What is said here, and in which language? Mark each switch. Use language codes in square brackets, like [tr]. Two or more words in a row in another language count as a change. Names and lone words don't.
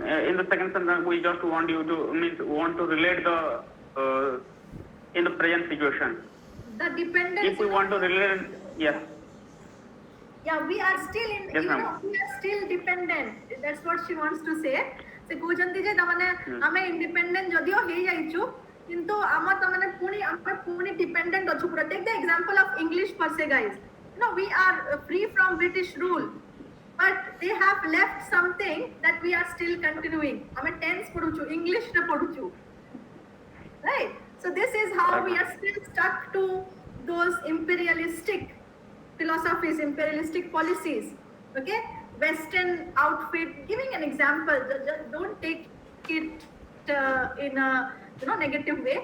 [en] In the second sentence, we just want you to want to relate the in the present situation. The dependence. If we want to relate, yes. Yeah, we are still in, Yes, you ma'am. know, we are still dependent. That's what she wants to say. [or] Se କହୁଛନ୍ତି ଯେ ତାମାନେ ଆମେ independent ଯଦିଓ ହେଇଯାଇଛୁ କିନ୍ତୁ ଆମ ତାମାନେ ପୁଣି ଆମେ ପୁଣି dependent ଅଛୁ ପୁରା. [en] Take the example of English per se, guys. You know, we are free from British rule, but they have left something that we are still continuing. [or] ଆମେ tense ପଢୁଛୁ, English ରେ ପଢୁଛୁ, [en] right? So this is how we are still stuck to those imperialistic philosophies, imperialistic policies. Okay, Western outfit. Giving an example, just don't take it in a negative way.